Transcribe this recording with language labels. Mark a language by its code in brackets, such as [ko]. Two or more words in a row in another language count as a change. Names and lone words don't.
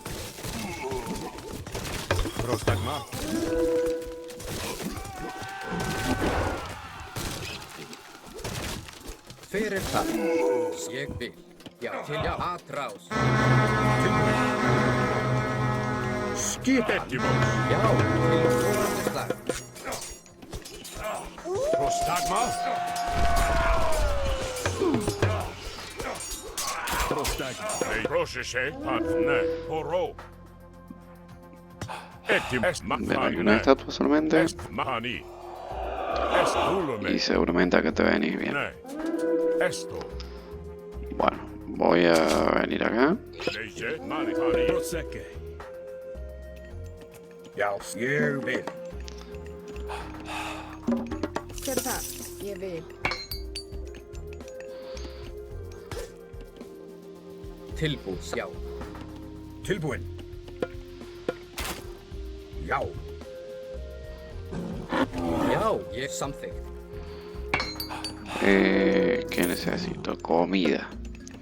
[is] Hver er það? Ég vil. Já, til já. Atrás. Skipan. Já, til fórhandislag. [es] Ven, hay una estatua solamente. Y seguramente acá te venís bien. Bueno, voy a venir acá. [el] Prosecke. [is] Já, ég vil. Hver er það? Ég vil. Tilbúin. Já. Tilbúin. Já. Já, ég samþykkt. [es] ¿Qué necesito? Comida.